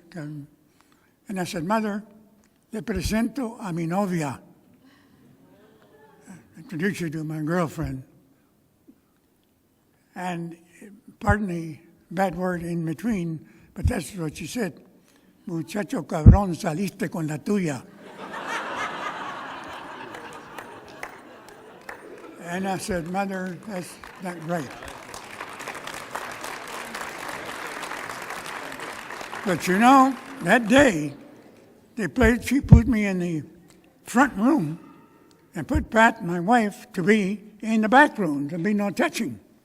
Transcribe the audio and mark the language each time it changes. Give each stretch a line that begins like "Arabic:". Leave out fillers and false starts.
English: And I said, Mother,
Spanish: le presento a mi novia.
English: I introduced you to my girlfriend. And pardon the bad word in between, but that's what she said.
Spanish: Muchacho cabrón, saliste con la tuya.
English: And I said, Mother, that's not right. But you know, that day, she put me in the front room and put Pat, my wife, to be in the back room, to be no touching.